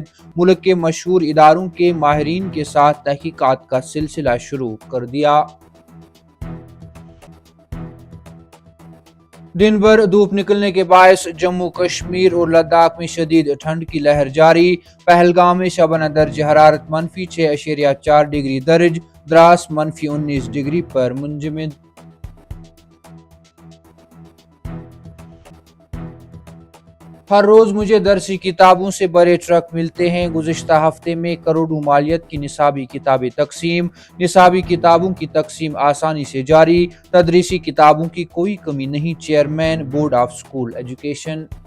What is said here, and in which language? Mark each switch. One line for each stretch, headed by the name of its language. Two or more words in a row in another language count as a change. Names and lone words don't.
Urdu: ملک کے مشہور اداروں کے ماہرین کے ساتھ تحقیقات کا سلسلہ شروع کر دیا۔ دن بھر دھوپ نکلنے کے باعث جموں کشمیر اور لداخ میں شدید ٹھنڈ کی لہر جاری۔ پہلگام میں شبانہ درجہ حرارت -6.4 ڈگری درج، دراس -19 ڈگری پر منجمد۔ ہر روز مجھے درسی کتابوں سے بڑے ٹرک ملتے ہیں۔ گزشتہ ہفتے میں کروڑوں مالیت کی نصابی کتابیں تقسیم۔ نصابی کتابوں کی تقسیم آسانی سے جاری، تدریسی کتابوں کی کوئی کمی نہیں، چیئرمین بورڈ آف اسکول ایجوکیشن۔